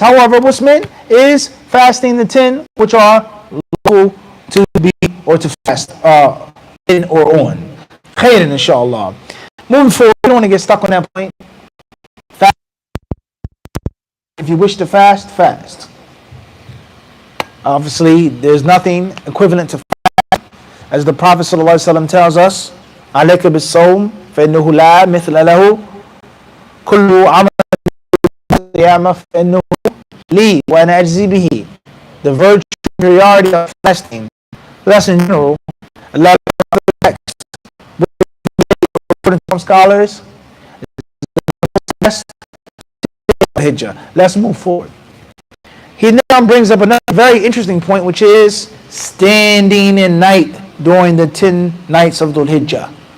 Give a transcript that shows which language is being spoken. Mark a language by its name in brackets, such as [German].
[English] However, what's meant is fasting the 10, which are local to be or to fast in or on. Khairan, inshallah. Moving forward, we don't want to get stuck on that point. Fast. If you wish to fast, fast. Obviously, there's nothing equivalent to fast. [Arabic] As the Prophet ﷺ tells us, عَلَيْكَ بِالصَّوْمِ فَإِنَّهُ لَا مِثْلَ لَهُ كُلُّ عَمَلٍ فَإِنَّهُ لِي وَأَنَا أَجْزِي بِهِ. [English] The virtue and superiority of fasting. That's in general. A lot of texts. According to some scholars, Hujjah. Let's move forward. He now brings up another very interesting point, which is standing in night during the 10 nights of Dhul Hijjah.